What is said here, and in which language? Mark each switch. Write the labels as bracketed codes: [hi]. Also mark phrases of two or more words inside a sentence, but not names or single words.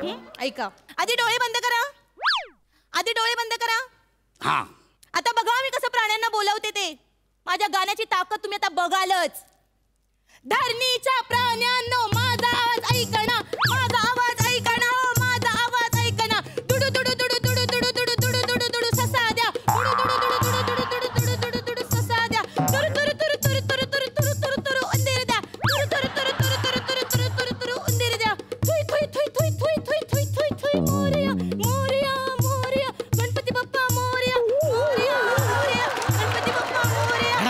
[mr] ऐका, आधी डोळे बंद करा. हा, आता बघा मी कसं प्राण्यांना बोलवते ते. माझ्या गाण्याची ताकद तुम्ही आता बघालच. धरणीच्या प्राण्यांनो माझा आवाज ऐकणा, माझा आवाज ऐकणा, माझा आवाज ऐकणा. दुडू दुडू दुडू दुडू दुडू दुडू दुडू दुडू दुडू ससा द्या. दुडू दुडू दुडू दुडू दुडू दुडू दुडू दुडू ससा द्या. तुरु तुरु तुरु तुरु तुरु तुरु तुरु तुरु तुरु उंदीर द्या. तुरु तुरु तुरु तुरु तुरु तुरु तुरु तुरु तुरु उंदीर द्या. थुई थुई थुई थुई थुई थुई थुई थुई थुई. मोरया मोरया मोरया गणपती बाप्पा मोरया. मोरया मोरया गणपती बाप्पा मोरया.